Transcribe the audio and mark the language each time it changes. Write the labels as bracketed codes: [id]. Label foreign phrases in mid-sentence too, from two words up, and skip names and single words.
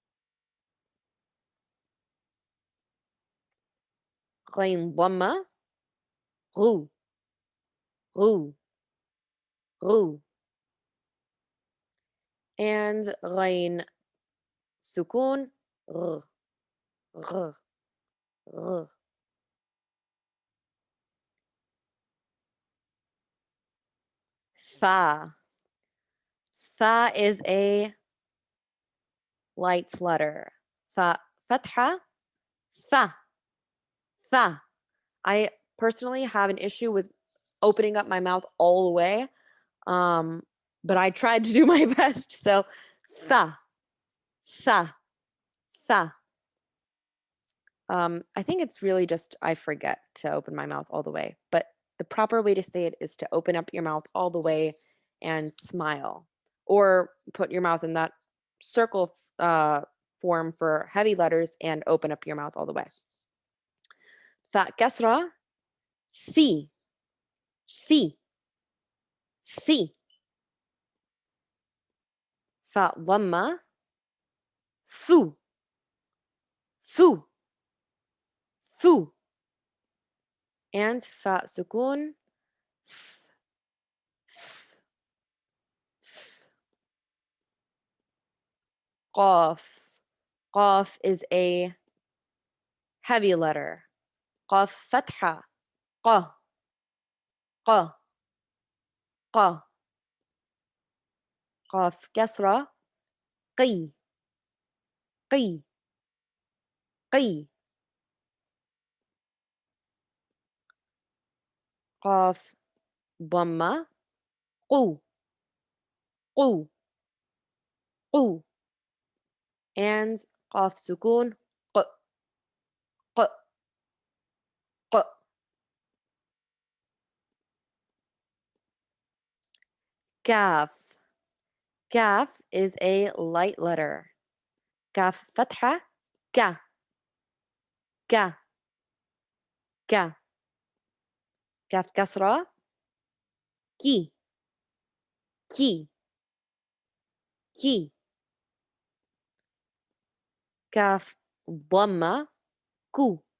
[ar] غين ضمة رُ. رُ رُ. And غين سكون, R. ر ر فَ. [en] Fa is a light letter. [ar] فَ فتحة. فَ فَ. [en] I personally have an issue with opening up my mouth all the way. But I tried to do my best. [ar] So فَ فَ فَ. [en] I think it's really just I forget to open my mouth all the way. But the proper way to say it is to open up your mouth all the way and smile, or put your mouth in that circle form for heavy letters and open up your mouth all the way. [ar] فاء كسرة فِ فِ فِ. فاء ضمة فُ فُ فُ. And فاء سكون ف ف ف. [en] Qaf. Qaf is a heavy letter. [ar] قاف فتحة قَ قَ. قَ قاف كسرة. قِ قِ. قي. قاف ضمة قو. قو. قو. and قاف سكون ق. ق. ق. كاف. [en] كاف is a light letter. [ar] كاف فتحة ك. ك. ك. كاف كسرة كي. كي. كي. كاف ضمة كو.